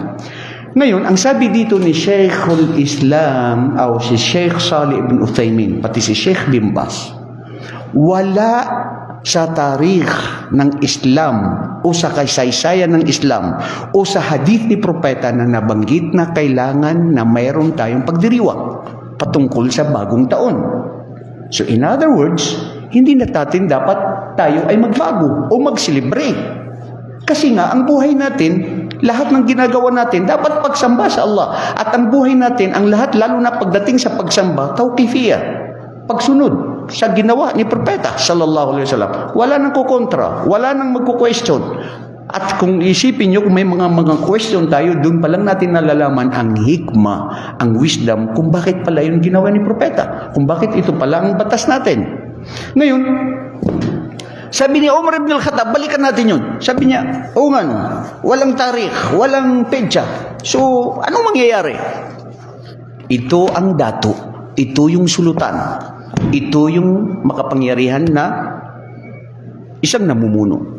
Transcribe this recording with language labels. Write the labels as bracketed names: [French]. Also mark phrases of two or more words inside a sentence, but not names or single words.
[Filipino] Ngayon, ang sabi dito ni Sheikhul Islam o si Sheikh Salih ibn Uthaymin, pati si Sheikh bin Baz, wala sa tarikh ng Islam o sa kasaysayan ng Islam o sa hadith ni Propeta na nabanggit na kailangan na mayroon tayong pagdiriwang patungkol sa bagong taon. [English] So in other words, [Filipino] hindi na natin dapat tayo ay magbago o mag-celebrate. Kasi nga, ang buhay natin, lahat ng ginagawa natin, dapat pagsamba sa Allah. At ang buhay natin, ang lahat, lalo na pagdating sa pagsamba, tawqifiyah, pagsunod sa ginawa ni Propeta [Arabic] صلى الله عليه وسلم. [Filipino] Wala nang kukontra, wala nang magko-question. At kung isipin nyo, kung may mga question tayo, doon pa lang natin nalalaman ang hikma, ang wisdom, kung bakit pala yung ginawa ni Propeta, kung bakit ito pala ang batas natin. Ngayon, sabi ni Umar ibn al-Khattab, balikan natin yun. Sabi niya, o nga, walang tarikh, walang petsa. So, anong mangyayari? Ito ang dato. Ito yung sulutan. Ito yung makapangyarihan na isang namumuno.